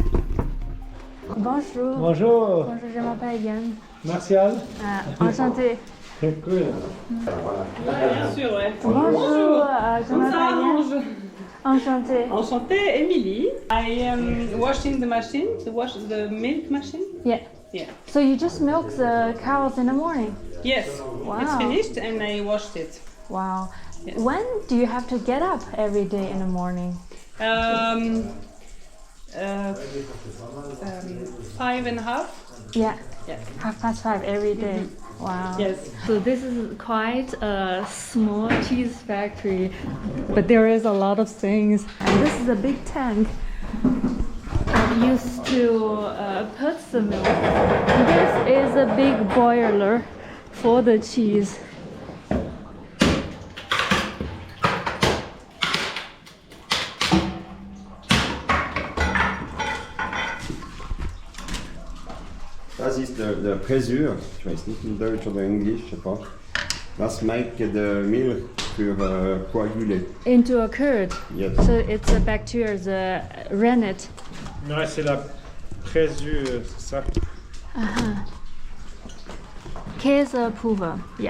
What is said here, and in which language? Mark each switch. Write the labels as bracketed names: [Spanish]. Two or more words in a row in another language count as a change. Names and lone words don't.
[French] Bonjour. Bonjour. Bonjour, je m'appelle Yann. Martial. Enchantée. Cool. Bien sûr, ouais. Bonjour, je m'appelle Ça Yann. arrange. Enchantée. Enchantée, Emily. [English] I am washing the machine, to wash the milk machine. Yeah. Yeah. So you just milk the cows in the morning? Yes. Wow. It's finished and I washed it. Wow. Yes. When do you have to get up every day in the morning? 5:30. Yeah. Yes. 5:30 every day. Wow. Yes. So this is quite a small cheese factory, but there is a lot of things. And this is a big tank that used to put the milk. This is a big boiler for the cheese. [German] Das ist der Pressure, ich weiß nicht in Deutsch oder Englisch, [French] je sais pas. [German] Das macht de Milch für coaguler. [English] Into a curd. Yes. So it's a bacteria, the rennet. [French] Ouais, c'est la présure, c'est ça. [German] Käsepulver. Yeah.